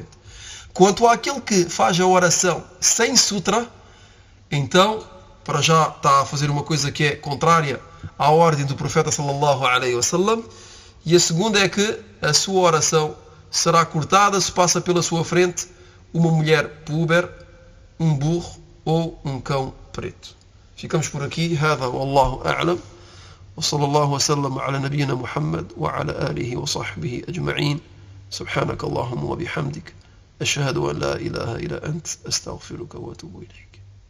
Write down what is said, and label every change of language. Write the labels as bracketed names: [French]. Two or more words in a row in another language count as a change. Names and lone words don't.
[Portuguese] Quanto àquele que faz a oração sem sutra, então, para já está a fazer uma coisa que é contrária à ordem do profeta [Arabic] صلى الله عليه وسلم, [Portuguese] e a segunda é que a sua oração será cortada se passa pela sua frente uma mulher puber, um burro ou um cão preto. Ficamos por aqui. [Arabic] هذا والله أعلم. وصلى الله وسلم على نبينا محمد وعلى آله وصحبه أجمعين. سبحانك اللهم وبحمدك أشهد أن لا إله إلا أنت. أستغفرك وأتوب إليك.